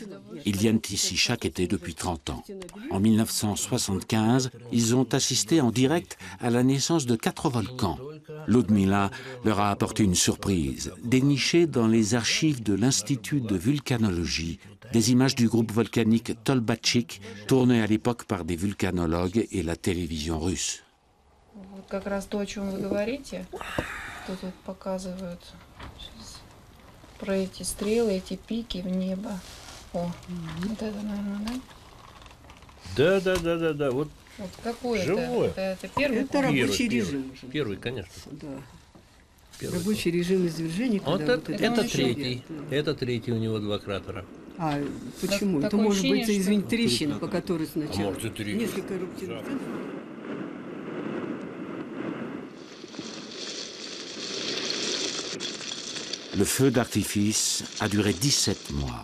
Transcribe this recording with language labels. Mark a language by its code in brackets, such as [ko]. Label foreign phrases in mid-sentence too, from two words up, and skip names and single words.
[fr] Ils viennent ici chaque été depuis 30 ans. En 1975, ils ont assisté en direct à la naissance de 4 volcans. Ludmila leur a apporté une surprise, dénichée dans les archives de l'Institut de vulcanologie, des images du groupe volcanique Tolbatchik, tournées à l'époque par des vulcanologues et la télévision russe. [ru] Как раз то, о чем вы говорите, что тут показывают сейчас, про эти стрелы, эти пики в небо. О, вот это, наверное, да? Да. Вот какой живое. Это первый? Это рабочий режим. Первый, конечно. Да. Первый. Рабочий режим извержения. Вот когда это вот третий. Да. Это третий, у него 2 кратера. А почему? Это такое может быть, ощущение, извините, что- трещина, по которой сначала может, и три. несколько эрупций. [fr] Le feu d'artifice a duré 17 mois.